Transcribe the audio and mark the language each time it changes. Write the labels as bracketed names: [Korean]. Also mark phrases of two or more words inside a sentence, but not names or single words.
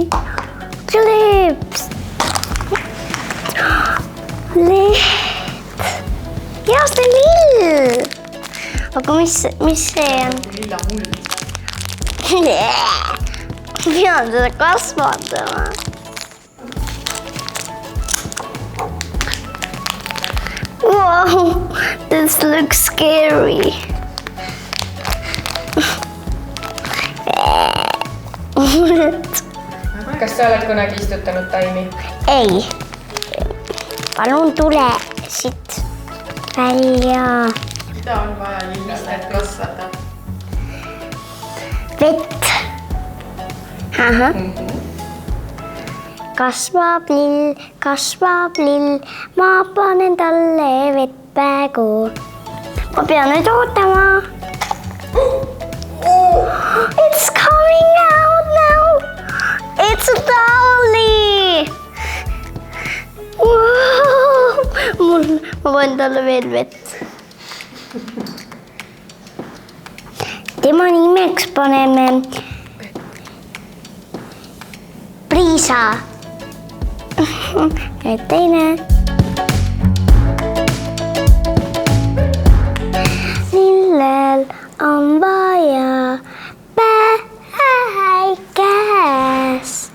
[Estonian] Kleeps. Leht. Ja, see on lill. Aga mis see on? Lilla mull. Pean seda kasvatama. [English] Wow, this looks scary. [Estonian] Kas sa oled kunagi istutanud taimi? Ei, palun tule siit välja. Mida on vaja lillast, et kasvada? Vett. Kasvab lill, ma panen talle vett praegu. Ma pean nüüd ootama. [English] It's coming out now. It's a dolly. Wow. [Estonian] Ma panen talle veel vett. Tema nimeks paneme Priisa. Ja teine. Lillel on vaja päikest.